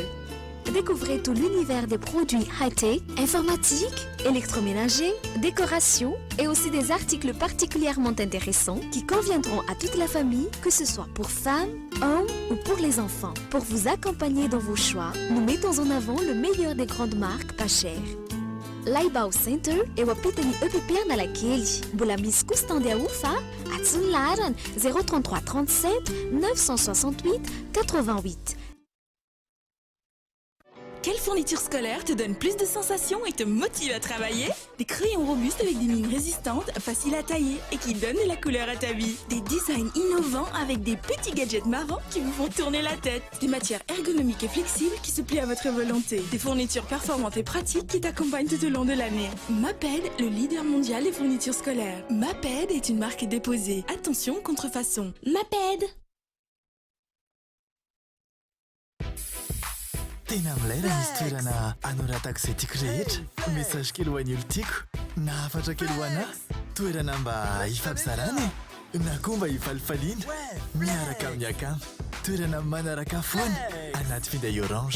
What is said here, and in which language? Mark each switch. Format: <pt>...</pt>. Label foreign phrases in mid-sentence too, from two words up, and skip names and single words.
<fr>Découvrez tout l'univers des produits high-tech, informatiques, électroménagers, décoration et aussi des articles particulièrement intéressants qui conviendront à toute la famille, que ce soit pour femmes, hommes ou pour les enfants. Pour vous accompagner dans vos choix, nous mettons en avant le meilleur des grandes marques pas chères.</fr> <mg>Laibao Center eo ampitany EPP Analakely. Mbola misy kosa tande aofa atsony laharana 033 37 968 88.</mg> <fr>Quelle fourniture scolaire te donne plus de sensations et te motive à travailler? Des crayons robustes avec des lignes résistantes, faciles à tailler et qui donnent de la couleur à ta vie. Des designs innovants avec des petits gadgets marrants qui vous font tourner la tête. Des matières ergonomiques et flexibles qui se plient à votre volonté. Des fournitures performantes et pratiques qui t'accompagnent tout au long de l'année. Maped, le leader mondial des fournitures scolaires. Maped est une marque déposée. Attention, contrefaçon. Maped!</fr> <mg>Tena amin'ilay raha misy toerana anoratako izay tiako rehetra. Message kely ho an'ny olo tiako, na hafatra kely ho anahy, toerana mba hifampizarana na koa mba hifalifaliana miaraka amin'ny akamo, toerana manaraka foana anaty finday orange.</mg>